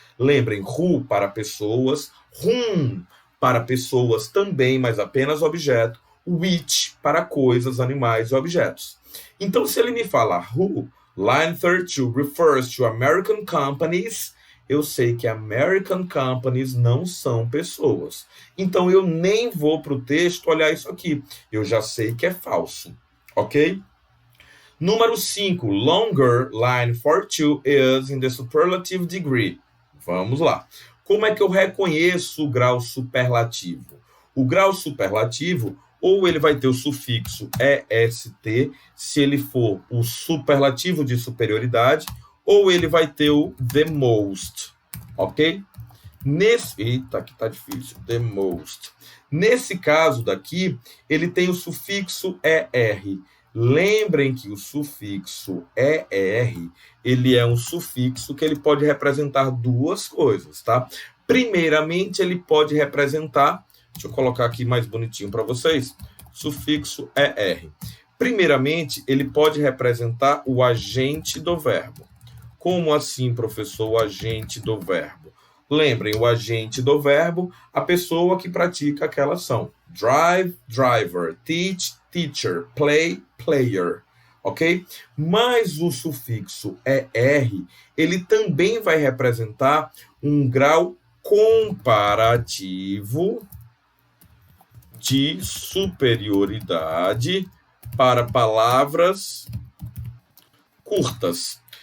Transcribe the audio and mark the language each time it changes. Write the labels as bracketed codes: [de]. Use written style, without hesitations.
[pt] Lembrem, who para pessoas, whom para pessoas também, mas apenas objeto, which para coisas, animais e objetos. Então, se ele me fala who, [en] line 32 refers to American companies, [pt] eu sei que American companies não são pessoas. Então, eu nem vou para o texto olhar isso aqui. Eu já sei que é falso, ok? Número 5, [en] longer, line 42 is in the superlative degree. [pt] Vamos lá. Como é que eu reconheço o grau superlativo? O grau superlativo, ou ele vai ter o sufixo EST, se ele for o superlativo de superioridade, ou ele vai ter o the most, ok? Eita, aqui tá difícil, the most. Nesse caso daqui, ele tem o sufixo ER. Lembrem que o sufixo ER, ele é um sufixo que ele pode representar duas coisas, tá? Primeiramente, ele pode representar, deixa eu colocar aqui mais bonitinho para vocês, sufixo ER. Primeiramente, ele pode representar o agente do verbo. Como assim, professor, o agente do verbo? Lembrem, o agente do verbo, a pessoa que pratica aquela ação. Drive, driver, teach, teacher, play, player, ok? Mas o sufixo ER, ele também vai representar um grau comparativo de superioridade para palavras curtas.